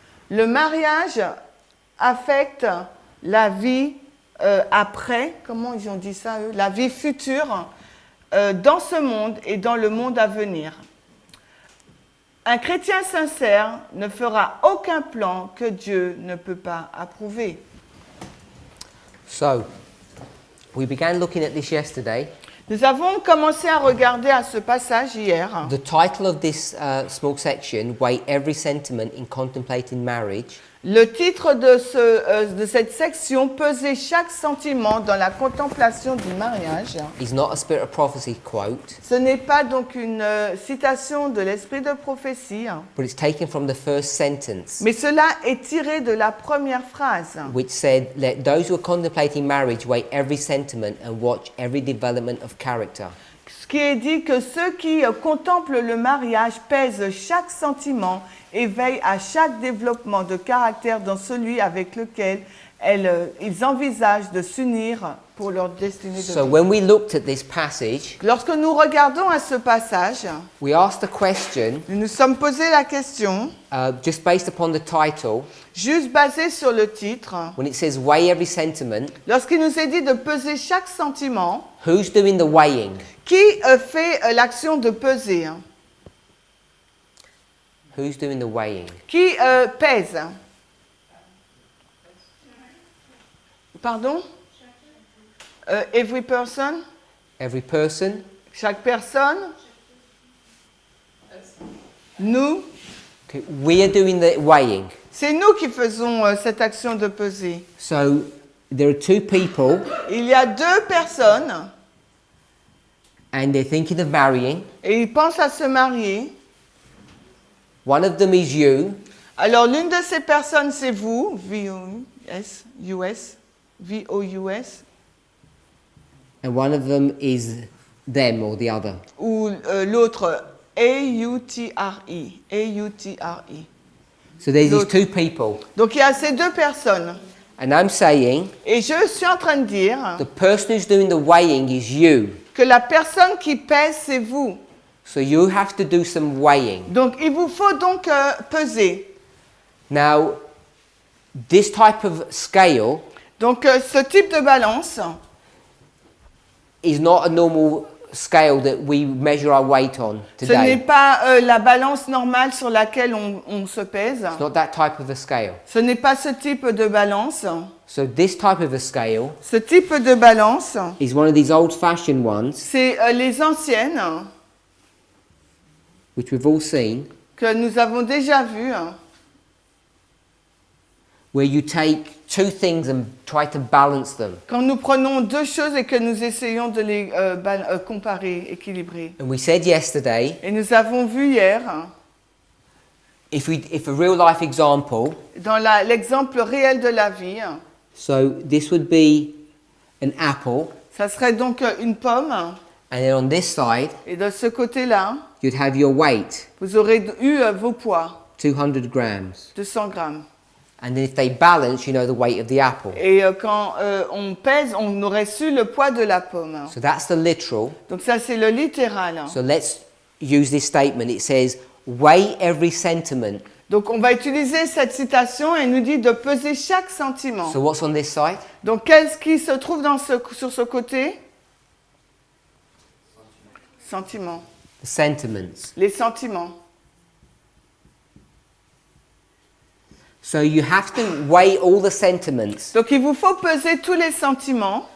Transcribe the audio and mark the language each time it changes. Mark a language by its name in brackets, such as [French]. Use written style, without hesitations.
[French] Le mariage affecte la vie après, comment ils ont dit ça eux, la vie future dans ce monde et dans le monde à venir. Un chrétien sincère ne fera aucun plan que Dieu ne peut pas approuver. [English] So, we began looking at this yesterday. [French] Nous avons commencé à regarder à ce passage hier. [English] The title of this small section, Weigh Every Sentiment in Contemplating Marriage, [French] Le titre de cette section, peser chaque sentiment dans la contemplation du mariage. [English] is not a Spirit of Prophecy quote, [French] Ce n'est pas donc une citation de l'esprit de prophétie, [English] but it's taken from the first sentence, [French] mais cela est tiré de la première phrase, [English] which said, Let those who are contemplating marriage weigh every sentiment and watch every development of character. [French] ce qui est dit que ceux qui contemplent le mariage pèsent chaque sentiment et veillent à chaque développement de caractère dans celui avec lequel ils envisagent de s'unir pour leur destinée de [English] So [French] vie. [English] when we looked at this passage, [French] Lorsque nous regardons à ce passage, [English] we asked the question, [French] nous nous sommes posé la question, [English] just based upon the title, [French] juste basée sur le titre, [English] when it says weigh every sentiment, [French] lorsqu'il nous est dit de peser chaque sentiment, [English] who's doing the weighing? [French] qui fait l'action de peser? [English] Who's doing the weighing? [French] Qui pèse? [English] Pardon? Every person? Every person? [French] Chaque personne? Nous? [English] Okay, we are doing the weighing. [French] C'est nous qui faisons cette action de peser. [English] So there are two people [French] Il y a deux personnes [English] and they're thinking of marrying. [French] et ils pensent à se marier. [English] One of them is you, [French] Alors l'une de ces personnes c'est vous, V-O-U-S, U-S, V-O-U-S, [English] and one of them is them or the other. [French] ou l'autre A-U-T-R-E, A-U-T-R-E. [English] So there's these [French] L'autre. [English] two people. [French] Donc il y a ces deux personnes. [English] And I'm saying [French] Et je suis en train de dire [English] the person who's doing the weighing is you. [French] que la personne qui pèse, c'est vous. [English] So you have to do some weighing. [French] Donc il vous faut donc peser. [English] Now, this type of scale [French] Donc ce type de balance, [English] is not a normal scale that we measure our weight on [French] ce n'est pas la balance normale sur laquelle on se pèse. [English] It's not that type of a scale. [French] Ce n'est pas ce type de balance. [English] So this type of a scale [French] Ce type de balance, [English] is one of these old-fashioned ones [French] c'est les anciennes [English] which we've all seen, [French] que nous avons déjà vu, hein, [English] where you take two things and try to balance them. [French] quand nous prenons deux choses et que nous essayons de les comparer, équilibrer. [English] And we said yesterday, [French] Et nous avons vu hier, hein, [English] if a real life example, [French] dans l'exemple réel de la vie, hein, [English] so this would be an apple, [French] ça serait donc une pomme, hein, [English] and then on this side, [French] et de ce côté-là, [English] you'd have your weight, [French] vous aurez eu vos poids, [English] 200 grams. [French] 200 grammes. [English] And then if they balance, you know the weight of the apple. [French] Et quand on pèse, on aurait su le poids de la pomme. Hein. [English] So that's the literal. [French] Donc ça, c'est le littéral. Hein. [English] So let's use this statement. It says, weigh every sentiment. [French] Donc on va utiliser cette citation et nous dit de peser chaque sentiment. [English] So what's on this side? [French] Donc qu'est-ce qui se trouve sur ce côté? [English] Sentiments. The sentiments. [French] Les sentiments. [English] So you have to weigh all the sentiments. [French] Donc il vous faut peser tous les sentiments.